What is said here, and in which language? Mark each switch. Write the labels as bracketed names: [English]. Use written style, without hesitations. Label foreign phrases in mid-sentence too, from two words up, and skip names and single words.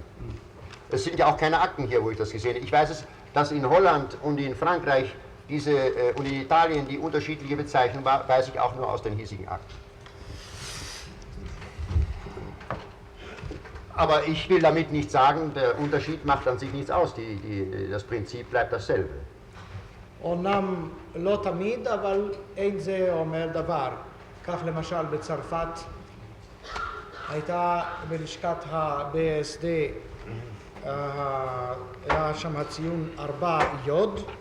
[German] Es sind ja auch keine Akten hier, wo ich das gesehen habe. Ich weiß es, dass in Holland und in Frankreich und in Italien die unterschiedliche Bezeichnung war, weiß ich auch nur aus den hiesigen Akten. Aber ich will damit nicht sagen, der Unterschied macht an sich nichts aus. Das Prinzip bleibt dasselbe. [Hebrew] אומנם לא תמיד, אבל אין זה אומר דבר. כך למשל בצרפת הייתה בלשכת ה-BSD, היה שם הציון 4 יוד.